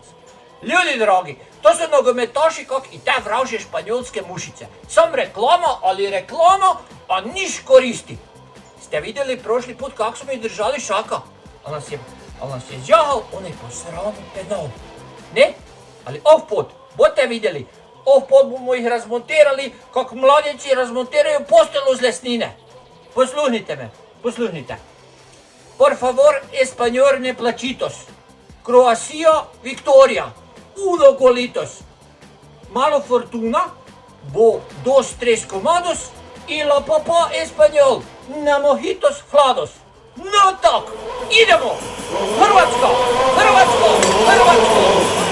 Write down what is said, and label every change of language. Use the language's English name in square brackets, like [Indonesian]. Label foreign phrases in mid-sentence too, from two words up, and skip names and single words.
[Croatian] Ljudi dragi, to su nogometaši kak i te vražje španjolske mušice. Sam reklama, ali reklama, a niš koristi. Ste vidjeli prošli put kak smo ih držali šaka? Ali nas je zjahal onaj posrani penal. Ne? Ali ov pot, boste vidjeli, ov pot bomo ih razmontirali, kak mladjenci razmontiraju postelu z lesnine. Posluhnite me, posluhnite. [Spanish] Por favor, español [Croatian] ne plačitos. [Spanish] Croacia, Victoria. Uno golitos. Malo fortuna, bo dos tres comandos i la papa español. [Croatian] Na mojitos hlados. No tak, idemo! Hrvatska! Hrvatska! Hrvatska!